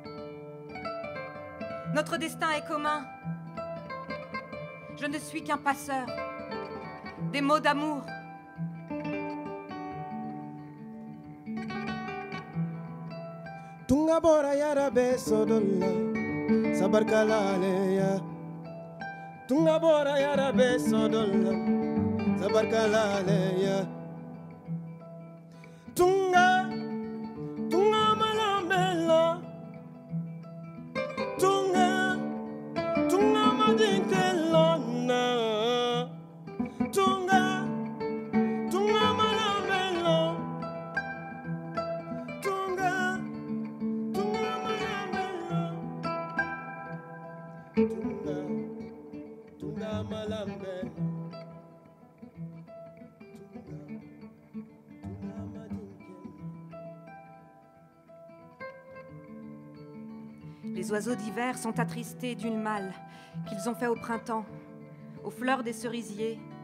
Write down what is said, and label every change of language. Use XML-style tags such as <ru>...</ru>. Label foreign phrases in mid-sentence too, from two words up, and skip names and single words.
<fr>Notre destin est commun. Je ne suis qu'un passeur des mots d'amour.</fr> <bm>Tunga bora yara be sodolla sabarkalaleya. Tunga bora yara be sodolla sabarkalaleya. Tunga malambela. Tunga madinkelona. Tunga malambela. Tunga malambela. Tunga malambela.</bm> <fr>Les oiseaux d'hiver sont attristés d'une malle qu'ils ont fait au printemps, aux fleurs des cerisiers.</fr>